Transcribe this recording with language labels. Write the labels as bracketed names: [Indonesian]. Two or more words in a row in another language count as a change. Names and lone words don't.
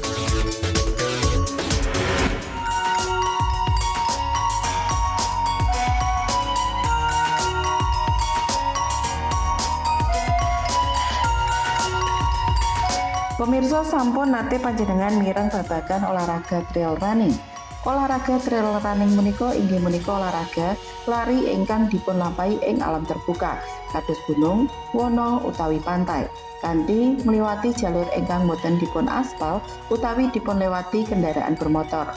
[Javanese] Pemirsa sampun nate panjenengan mireng babagan olahraga [English] trail running. [Javanese] Olahraga [English] trail running [Javanese] menika inggih menika olahraga lari ingkang dipunlampahi ing [Indonesian] alam terbuka, [Javanese] kados gunung, wana utawi pantai. Kanthi mliwati jalur ingkang boten dipun aspal utawi dipunlewati [Indonesian] kendaraan bermotor.